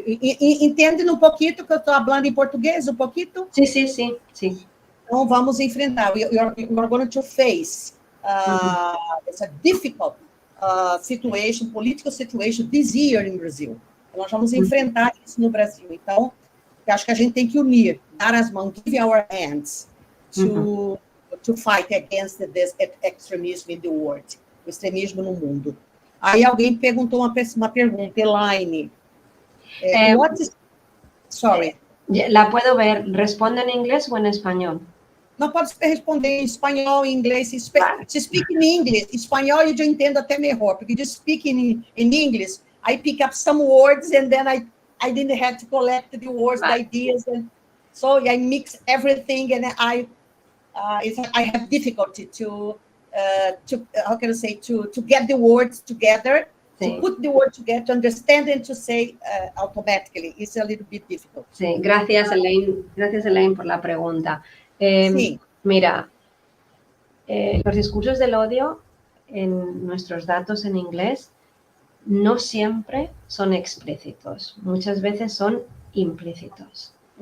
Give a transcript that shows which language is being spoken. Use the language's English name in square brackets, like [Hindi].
[Portuguese] Entende um pouquinho que eu estou falando em português, um pouquinho? Sim. Então, vamos enfrentar. [English] You're going to face it's a difficult situation, political situation this year in Brazil. [Portuguese] Nós vamos enfrentar isso no Brasil. Então, eu acho que a gente tem que unir, dar as mãos, [English] give our hands to fight against this extremism in the world, [Portuguese] o extremismo no mundo. Aí alguém perguntou uma pergunta, Elaine. [English] Sorry. [Spanish] La puedo ver. ¿Responde en inglés o en español? [Portuguese] Não pode responder em espanhol, em inglês. [English] Se speak in English, [Portuguese] espanhol eu já entendo até melhor, porque de [English] speak in English, I pick up some words and then I didn't have to collect the words, the ideas, and so I mix everything, and I have difficulty to how can I say, to get the words together, to put the words together, to understand and to say automatically. It's a little bit difficult. [Spanish] Sí, gracias, Elaine, por la pregunta. Sí. Mira, los discursos del odio en nuestros datos en inglés no siempre son explícitos, muchas veces son implícitos.